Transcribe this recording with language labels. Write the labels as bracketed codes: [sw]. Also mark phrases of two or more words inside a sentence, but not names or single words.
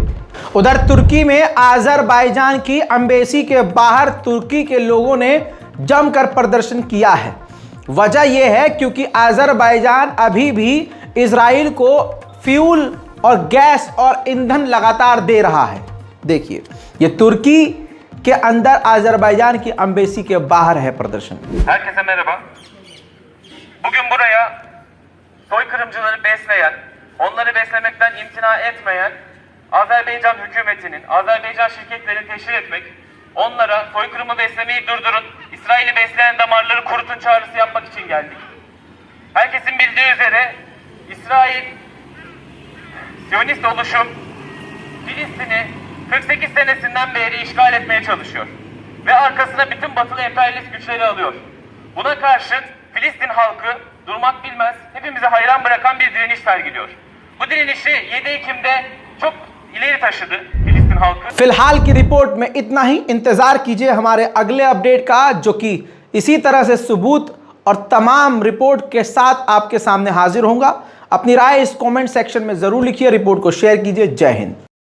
[hi] उधर तुर्की में अजरबैजान की एम्बेसी के बाहर तुर्की के लोगों ने जमकर प्रदर्शन किया है। वजह यह है क्योंकि अजरबैजान अभी भी इजराइल को फ्यूल और गैस और ईंधन लगातार दे रहा है। देखिए, ये तुर्की के अंदर अजरबैजान की एम्बेसी के बाहर है प्रदर्शन। [tr] Herkese merhaba. Bugün buraya soykırımcıları besleyen, onları beslemekten imtina etmeyen Azerbaycan hükümetinin, Azerbaycan şirketlerini teşhir etmek, onlara soykırımı beslemeyi durdurun, İsrail'i besleyen damarları kurutun çağrısı yapmak için geldik. Herkesin bildiği üzere İsrail, Siyonist oluşum, Filistin'i 48 senesinden beri işgal etmeye çalışıyor. Ve arkasına bütün batılı emperyalist güçleri alıyor. Buna karşın Filistin halkı durmak bilmez, hepimizi hayran bırakan bir direniş sergiliyor. Bu direnişi 7 Ekim'de çok इलेरी taşıdı फिलिस्तीन halkı। [hi] फिलहाल की रिपोर्ट में इतना ही। इंतजार कीजिए हमारे अगले अपडेट का, जो कि इसी तरह से सबूत और तमाम रिपोर्ट के साथ आपके सामने हाजिर होगा। अपनी राय इस कमेंट सेक्शन में जरूर लिखिए, रिपोर्ट को शेयर कीजिए। जय हिंद।